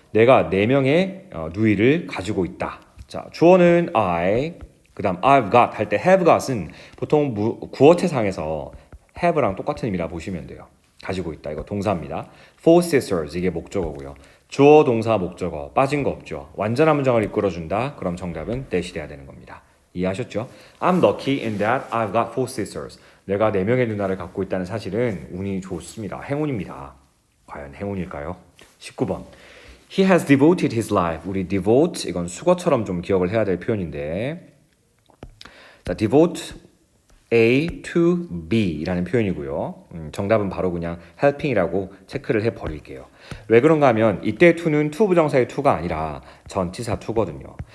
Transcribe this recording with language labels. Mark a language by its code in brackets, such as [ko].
[ko] 내가 4명의 누이를 가지고 있다. 자, 주어는 I, 그 다음 I've got 할 때 have got은 보통 구어체상에서 have랑 똑같은 의미라 보시면 돼요. 가지고 있다. 이거 동사입니다. 4 sisters 이게 목적어고요. 주어, 동사, 목적어 빠진 거 없죠. 완전한 문장을 이끌어준다. 그럼 정답은 that이 돼야 되는 겁니다. 이해하셨죠? [en] I'm lucky in that I've got 4 sisters. [ko] 내가 4명의 누나를 갖고 있다는 사실은 운이 좋습니다. 행운입니다. 과연 행운일까요? [en] 19번 He has devoted his life. [ko] 우리 devote 이건 수거처럼 좀 기억을 해야 될 표현인데 자, devote A to B라는 표현이고요. 정답은 바로 그냥 helping이라고 체크를 해버릴게요. 왜 그런가 하면 이때 to는 to 부정사의 to가 아니라 전치사 to거든요.